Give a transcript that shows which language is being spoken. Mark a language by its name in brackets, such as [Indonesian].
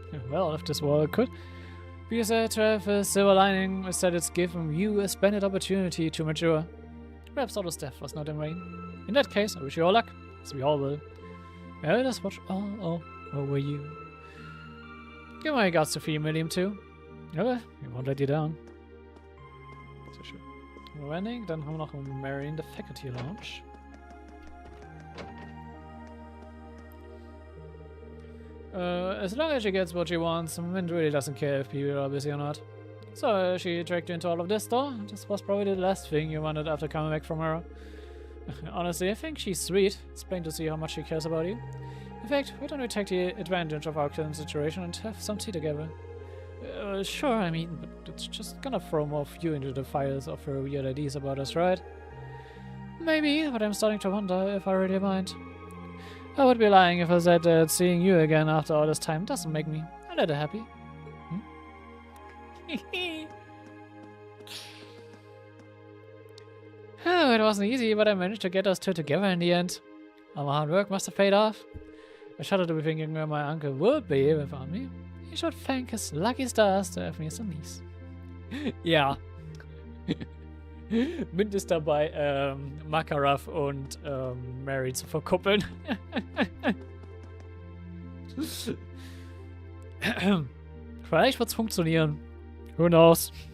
[English] Well, if this war could be said to have a silver lining, is that it's given you a splendid opportunity to mature. Perhaps Otto's death was not in vain. In that case, I wish you all luck, as we all will. May I just watch all over you. Give my regards to Thea Milliam too. Okay, we won't let you down. [German] Sehr schön. Ending, dann haben wir noch Mary in the Faculty Lounge. [English] As long as she gets what she wants, Mint really doesn't care if people are busy or not. So she dragged you into all of this, though. This was probably the last thing you wanted after coming back from her. Honestly, I think she's sweet. It's plain to see how much she cares about you. In fact, why don't we take the advantage of our current situation and have some tea together? Sure, I mean, but it's just gonna throw more fuel into the fires of her weird ideas about us, right? Maybe, but I'm starting to wonder if I really mind. I would be lying if I said that seeing you again after all this time doesn't make me a little happy. Oh, it wasn't easy, but I managed to get us two together in the end. All my hard work must have paid off. I shudder to be thinking where my uncle would be if he found me. He should thank his lucky stars to have me as a niece. [German] Ja. Mint ist dabei, Makarov und Mary zu verkuppeln. Vielleicht wird's funktionieren. [English] Who knows?